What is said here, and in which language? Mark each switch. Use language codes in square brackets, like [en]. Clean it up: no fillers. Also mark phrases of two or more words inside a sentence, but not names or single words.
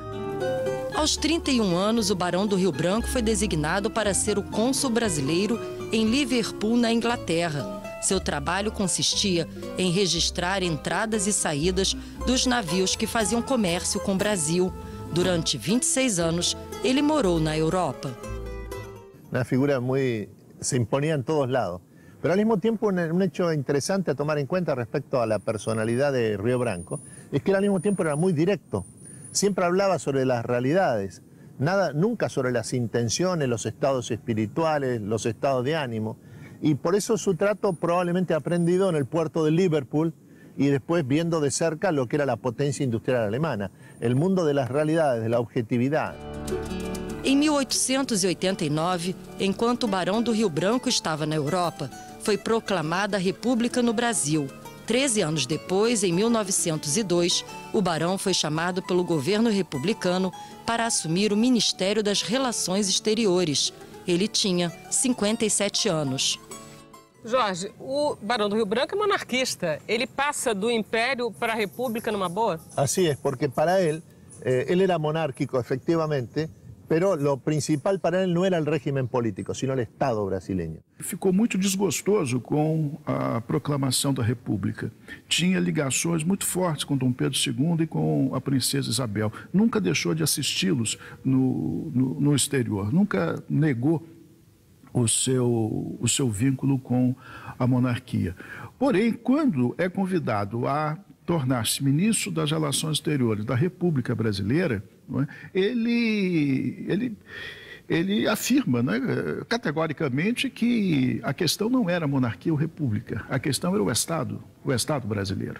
[pt] Aos 31 anos, o Barão do Rio Branco foi designado para ser o cônsul brasileiro em Liverpool, na Inglaterra. Seu trabalho consistia em registrar entradas e saídas dos navios que faziam comércio com o Brasil. Durante 26 anos, ele morou na Europa. [es] Una figura se imponía en todos lados. Pero al mismo tiempo, un hecho interesante a tomar en cuenta respecto a la personalidad de Río Branco es que él al mismo tiempo era muy directo. Siempre hablaba sobre las realidades, nunca sobre las intenciones, los estados espirituales, los estados de ánimo. Y por eso su trato probablemente aprendido en el puerto de Liverpool y después viendo de cerca lo que era la potencia industrial alemana, el mundo de las realidades, de la objetividad. [pt] Em 1889, enquanto o Barão do Rio Branco estava na Europa, foi proclamada a República no Brasil. 13 anos depois, em 1902, o barão foi chamado pelo governo republicano para assumir o Ministério das Relações Exteriores. Ele tinha 57 anos. Jorge, o Barão do Rio Branco é monarquista. Ele passa do Império para a República numa boa? [es] Así es, porque para él era monárquico, efectivamente, pero lo principal para él no era el régimen político, sino el Estado brasileño. [pt] Ficou muito desgostoso com a proclamação da República. Tinha ligações muito fortes com Dom Pedro II e com a princesa Isabel. Nunca deixou de assisti-los no exterior. Nunca negou o seu vínculo com a monarquia. Porém, quando é convidado a tornar-se ministro das Relações Exteriores da República Brasileira, não é? Ele afirma, né, categoricamente que a questão não era monarquia ou república, a questão era o Estado brasileiro.